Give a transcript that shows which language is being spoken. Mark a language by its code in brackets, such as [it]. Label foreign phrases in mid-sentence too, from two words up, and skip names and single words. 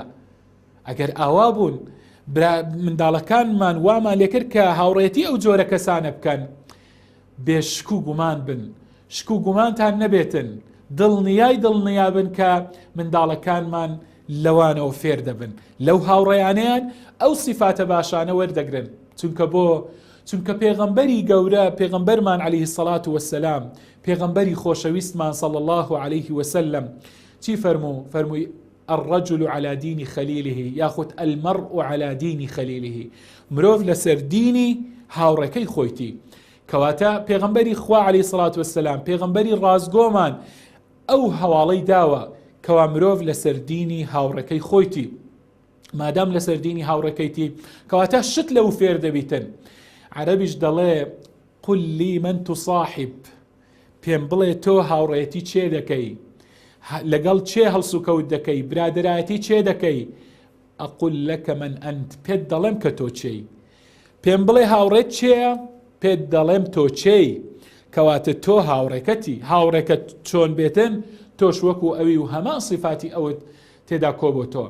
[ckb] ئەگەر ئاوا بوون منداڵەکانمان وامان لێکرد کە هاوڕێتی ئەو جۆرە کەسانە بکەن، بێ شک و گومان بن، شک و گومانتان نەبێتن، دڵنیا بن کە منداڵەکانمان لەوانەوە فێر دەبن، لەو هاوڕێیانیان ئەو صیفاتە باشانە وەردەگرن. چونکە پێغەمبەری گەورە، پێغەمبەرمان [ar] عەلەیهی السەڵات وەسسەلام، [ckb] پێغەمبەری خۆشەویستمان [ar] صلی الله عليه وسلم [ckb] چی فەرمووی [ar] الرجل على دين خليله ياخذ المرء على دين خليله، [ckb] مرۆڤ لەسەر دینی هاوڕێکەی خۆیتی. کەواتە پێغەمبەری خوا [ar] عەلەیهی السەڵات وەسسەلام، [ckb] پێغەمبەری ڕازگۆمان ئەو هەواڵەی داوە کەوا مرۆڤ لەسەر دینی هاوڕێکەی خۆیتی. مادام لەسەر دینی هاوڕێکەیتی کەواتە شت لەو فێر دەبیتن. عەرەبیش دەڵێ [ar] قل لي من تصاحب، [ckb] پێم بڵێ تۆ هاوڕێتی چێ دەکەی، لەگەڵ چێ هەڵسوکەوت دەکەی، برادەرایەتی چێ دەکەی؟ [ar] ئەقول لەکە من ئەنت، [ckb] پێت دەڵێم کە تۆ چێی. پێم بڵێ هاوڕێت چێە، پێت دەڵێم تۆ چێی. کەواتە تۆ هاوڕێکەتی، هاوڕێکەت چۆن بێتن تۆش وەکو ئەوی و هەما صیفاتی ئەوت تێدا کۆ بۆ تۆ.